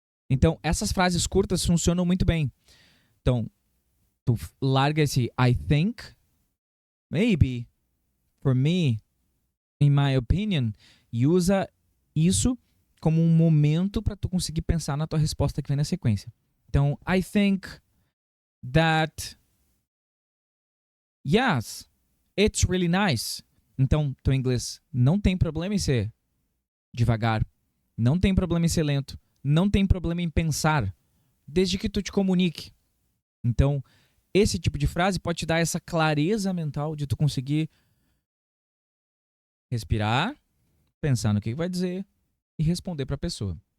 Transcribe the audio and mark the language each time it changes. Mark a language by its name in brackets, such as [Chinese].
[Portuguese] Então, essas frases curtas funcionam muito bem. Então, tu larga esse [English] I think, maybe, for me, in my opinion, [Portuguese] e usa isso como um momento para tu conseguir pensar na tua resposta que vem na sequência. [English] Então, I think that, yes, it's really nice. [Portuguese] Então, teu inglês não tem problema em ser devagar, não tem problema em ser lento, não tem problema em pensar, desde que tu te comunique. Então, esse tipo de frase pode te dar essa clareza mental de tu conseguir respirar, pensar no que vai dizer e responder para a pessoa.